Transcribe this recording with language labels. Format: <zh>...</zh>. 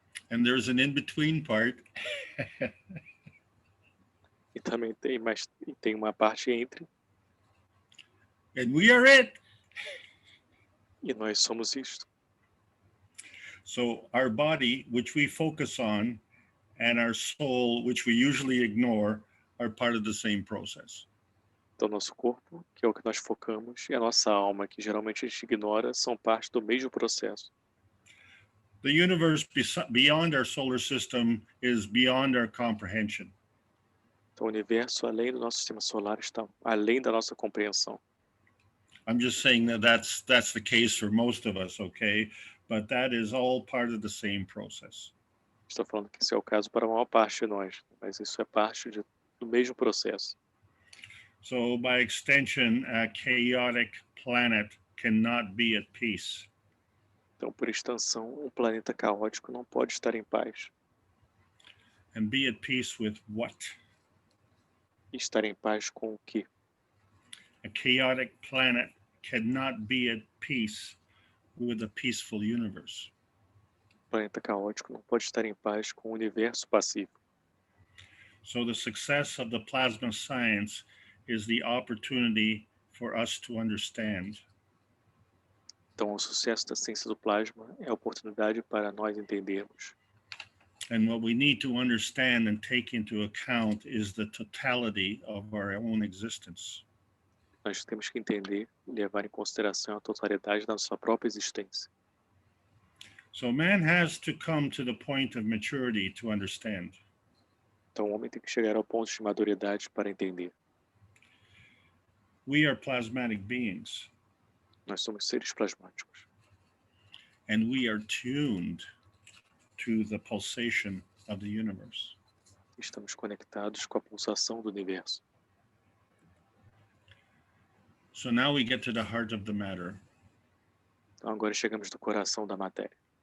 <en>And there's an in-between part.</en> <pt>E também tem uma parte entre.</pt> <en>And we are it.</en> <pt>E nós somos isto.</pt> <en>So our body, which we focus on, and our soul, which we usually ignore, are part of the same process.</en> <pt>Então, nosso corpo, que é o que nós focamos, e a nossa alma, que geralmente a gente ignora, são parte do mesmo processo.</pt> <en>The universe beyond our solar system is beyond our comprehension.</en> <pt>Então, o universo, além do nosso sistema solar, está além da nossa compreensão.</pt> <en>I'm just saying that that's the case for most of us, okay? But that is all part of the same process.</en> <pt>Estou falando que esse é o caso para a maior parte de nós, mas isso é parte do mesmo processo.</pt> <en>So by extension, a chaotic planet cannot be at peace.</en> <pt>Então, por extensão, um planeta caótico não pode estar em paz.</pt> <en>And be at peace with what?</en> <pt>E estar em paz com o quê?</pt> <en>A chaotic planet cannot be at peace with a peaceful universe.</en> <pt>O planeta caótico não pode estar em paz com o universo pacífico.</pt> <en>So the success of the plasma science is the opportunity for us to understand.</en> <pt>Então, o sucesso da ciência do plasma é a oportunidade para nós entendermos.</pt> <en>And what we need to understand and take into account is the totality of our own existence.</en> <pt>Nós temos que entender e levar em consideração a totalidade da nossa própria existência.</pt> <en>So man has to come to the point of maturity to understand.</en> <pt>Então, o homem tem que chegar ao ponto de maturidade para entender.</pt> <en>We are plasmatic beings.</en> <pt>Nós somos seres plasmáticos.</pt> <en>And we are tuned to the pulsation of the universe.</en> <pt>Estamos conectados com a pulsação do universo.</pt> <en>So now we get to the heart of the matter.</en> <pt>Então, agora chegamos no coração da matéria.</pt>